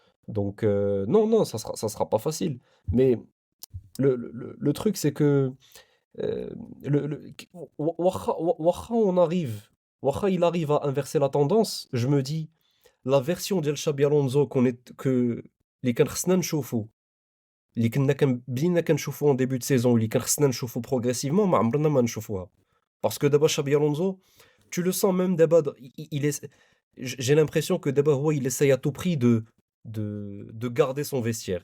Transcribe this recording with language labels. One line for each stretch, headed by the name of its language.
French: Donc, non, ça sera pas facile. Mais le truc, c'est que euh,
Arabic: واخا
French: on arrive, واخا il arrive à inverser la tendance, je me dis, la version
Arabic: ديال
French: Xabi Alonso
Arabic: اللي كان خصنا نشوفو اللي بدينا كنشوفوا
French: en début de saison
Arabic: واللي كان خصنا نشوفوا
French: progressivement
Arabic: ما عمرنا ما نشوفوها.
French: Parce que
Arabic: دابا
French: Xabi Alonso, tu le sens même d'abord, il est, j'ai l'impression que d'abord il essaye à tout prix de garder son vestiaire.